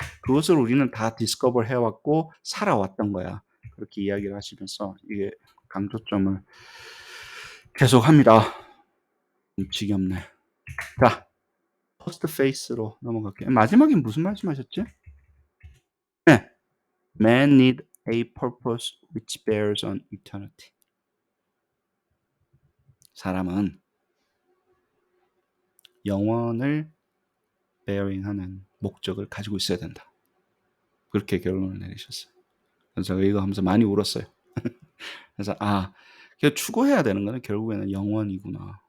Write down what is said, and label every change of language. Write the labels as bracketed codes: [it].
[ko] 그것을 우리는 다 디스커버 해왔고 살아왔던 거야. 그렇게 이야기를 하시면서 이게 강조점을 계속합니다. 지겹네. 자, 퍼스트 페이스로 넘어갈게요. 마지막엔 무슨 말씀하셨지? 네. [en] Man need a purpose which bears on eternity. [ko] 사람은 영원을 bearing하는 목적을 가지고 있어야 된다. 그렇게 결론을 내리셨어요. 그래서 제가 이거 하면서 많이 울었어요. 그래서 추구해야 되는 거는 결국에는 영원이구나.